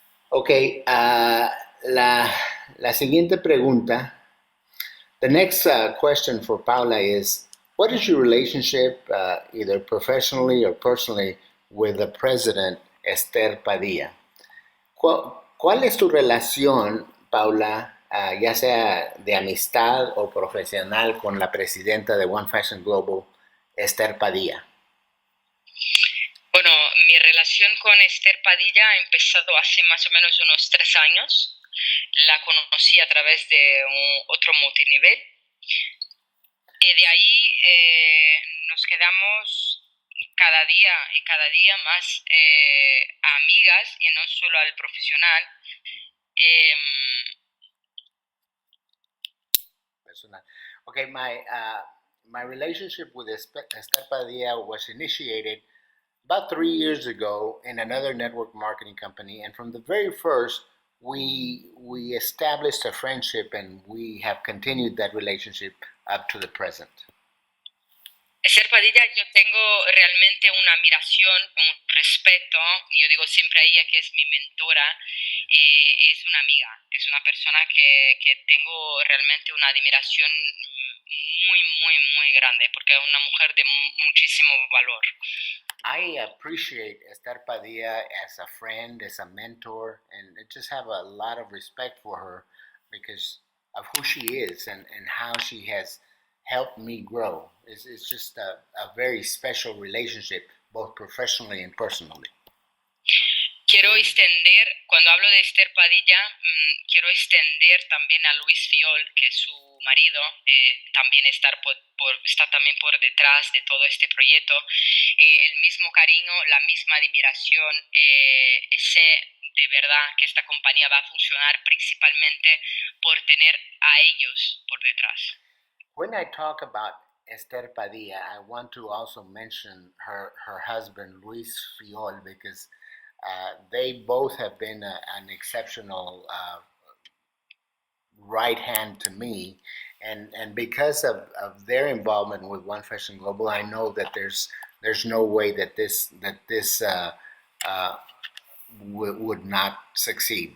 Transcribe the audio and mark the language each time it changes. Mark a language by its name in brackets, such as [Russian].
[Spanish] Okay, la siguiente pregunta. [English] The next question for Paula is, what is your relationship, either professionally or personally, with the president, Esther Padilla? [Spanish] ¿Cuál es tu relación, Paula, ya sea de amistad o profesional, con la presidenta de One Fashion Global, Esther Padilla? Bueno, mi relación con Esther Padilla ha empezado hace más o menos unos 3 años. La conocí a través de otro multinivel. Y de ahí nos quedamos cada día más amigas, y no solo al profesional. Personal. [English] Okay, my relationship with Esther Padilla was initiated about 3 years ago in another network marketing company, and from the very first, we established a friendship, and we have continued that relationship up to the present. [Spanish] Esther Padilla, yo tengo realmente una admiración, un respeto, y yo digo siempre a ella que es mi mentora. Es una amiga, es una persona que tengo realmente una admiración muy grande, porque es una mujer de muchísimo valor. [English] I appreciate Esther Padilla as a friend, as a mentor, and I just have a lot of respect for her because of who she is and how she has helped me grow. It's just a very special relationship, both professionally and personally. [Spanish] Quiero extender, cuando hablo de Esther Padilla, quiero extender también a Luis Fiol, que es su marido, también está también por detrás de todo este proyecto. El mismo cariño, la misma admiración. Sé de verdad que esta compañía va a funcionar principalmente por tener a ellos por detrás. [English] When I talk about Esther Padilla, I want to also mention her husband, Luis Fiol, because they both have been an exceptional right hand to me, And because of their involvement with One Fashion Global, I know that there's no way that this uh, would not succeed.